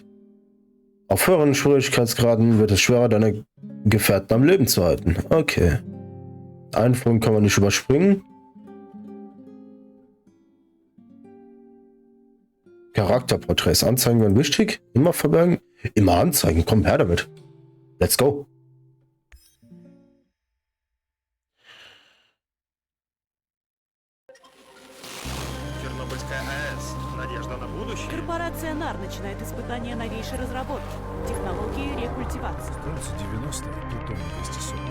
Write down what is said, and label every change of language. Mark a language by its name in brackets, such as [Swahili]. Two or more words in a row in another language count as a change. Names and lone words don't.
[German] Auf höheren Schwierigkeitsgraden wird es schwerer, deine Gefährten am Leben zu halten. Okay. Einführung kann man nicht überspringen. Charakterporträts anzeigen werden wichtig. Immer verbergen. Immer anzeigen. Komm her damit. [English] Let's go. [Russian] Корпорация НАР начинает испытания новейшей разработки. Технологии рекультивации. Кажется, 90 Плутон 240.